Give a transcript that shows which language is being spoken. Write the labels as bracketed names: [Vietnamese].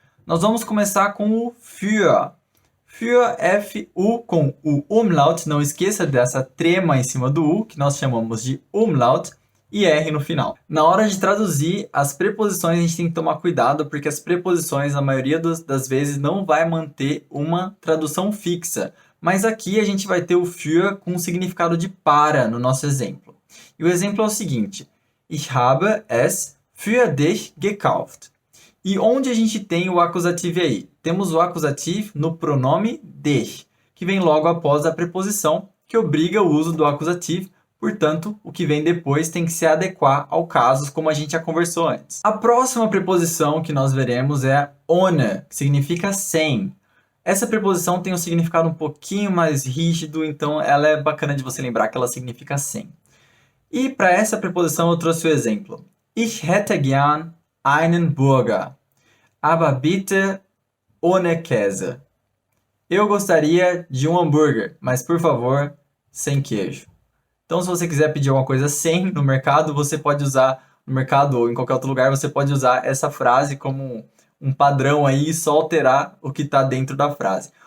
[Portuguese] Nós vamos começar com o für. Für, F-U com o umlaut, não esqueça dessa trema em cima do U, que nós chamamos de umlaut, e R no final. Na hora de traduzir as preposições, a gente tem que tomar cuidado, porque as preposições, na maioria das vezes, não vai manter uma tradução fixa. Mas aqui a gente vai ter o für com o significado de para, no nosso exemplo. E o exemplo é o seguinte: [German] Ich habe es für dich gekauft. [Portuguese] E onde a gente tem o acusativo aí? Temos o acusativo no pronome dich, que vem logo após a preposição, que obriga o uso do acusativo. Portanto, o que vem depois tem que se adequar ao caso, como a gente já conversou antes. A próxima preposição que nós veremos é ohne, que significa sem. Essa preposição tem um significado um pouquinho mais rígido, então ela é bacana de você lembrar que ela significa sem. E para essa preposição eu trouxe o exemplo. [German] Ich hätte gern einen Burger, aber bitte ohne Käse. [Portuguese] Eu gostaria de um hambúrguer, mas por favor, sem queijo. Então, se você quiser pedir alguma coisa sem no mercado, você pode usar, no mercado ou em qualquer outro lugar, você pode usar essa frase como um padrão aí e só alterar o que está dentro da frase.